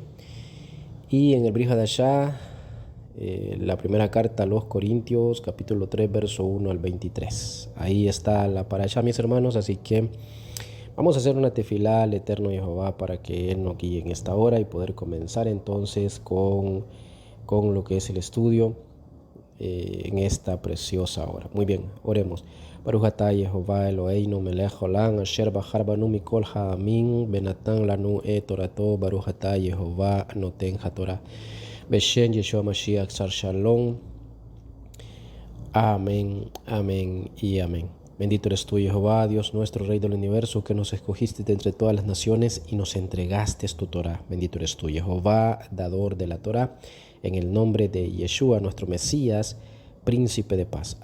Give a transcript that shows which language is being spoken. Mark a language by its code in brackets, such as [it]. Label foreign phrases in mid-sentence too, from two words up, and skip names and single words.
[es] Y en el [he] ברית חדשה, [es] la primera carta a los Corintios, capítulo 3, verso 1 al 23. Ahí está la parashá, mis hermanos, así que vamos a hacer una tefilá al Eterno Jehová para que Él nos guíe en esta hora y poder comenzar entonces con lo que es el estudio en esta preciosa hora. Muy bien, oremos. [he] ברוך אתה יהוה אלוהינו מלך העולם אשר בחר בנו מכל העמים ונתן לנו את תורתו. ברוך אתה יהוה נותן התורה. בשם ישוע משיח שר שלום. [es] Amén, amén y amén. Bendito eres tú, Jehová, Dios nuestro, Rey del universo, que nos escogiste de entre todas las naciones y nos entregaste tu Torah. Bendito eres tú, Jehová, dador de la Torah, en el nombre de Yeshua, nuestro Mesías, príncipe de paz.